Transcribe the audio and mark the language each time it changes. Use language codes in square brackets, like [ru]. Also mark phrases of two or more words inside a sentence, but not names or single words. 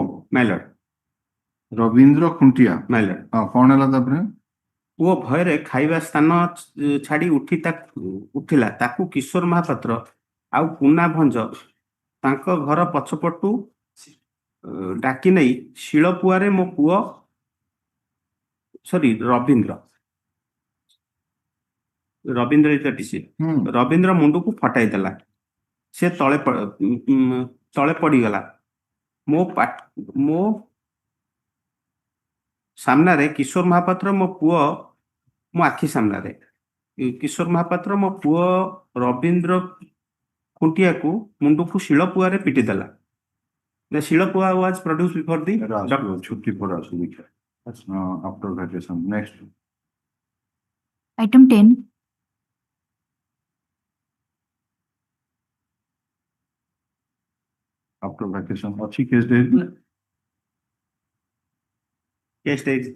[en] My lord. [or] ରବୀନ୍ଦ୍ର ଖୁଣ୍ଟିଆ? [en] My lord. [or] ହଁ, କଣ ହେଲା ତାପରେ? ପୁଅ ଭୟରେ ଖାଇବା ସ୍ଥାନ ଛାଡି ଉଠିଲା, ତାକୁ କିଶୋର ମହାପାତ୍ର ଆଉ ପୁନା ଭଞ୍ଜ ତାଙ୍କ ଘର ପଛପଟୁ ଡାକି ନେଇ ଶିଳପୁଆରେ ମୋ ପୁଅ ରବୀନ୍ଦ୍ର ମୁଣ୍ଡକୁ ଫଟାଇ ଦେଲା। ସେ ତଳେ ପଡିଗଲା। ମୋ ସାମ୍ନାରେ କିଶୋର ମହାପାତ୍ର ମୋ ପୁଅ ମୋ ଆଖି ସାମ୍ନାରେ କିଶୋର ମହାପାତ୍ର ମୋ ପୁଅ ରବୀନ୍ଦ୍ର ଖୁଣ୍ଟିଆକୁ ମୁଣ୍ଡକୁ ଶିଳପୁଆରେ ପିଟି ଦେଲା। [en] The ଶିଳପୁଆ was produced before the [hi] छुट्टी पर [en] after vacation. Next. Item 10. After vacation. अच्छी case date. Case date.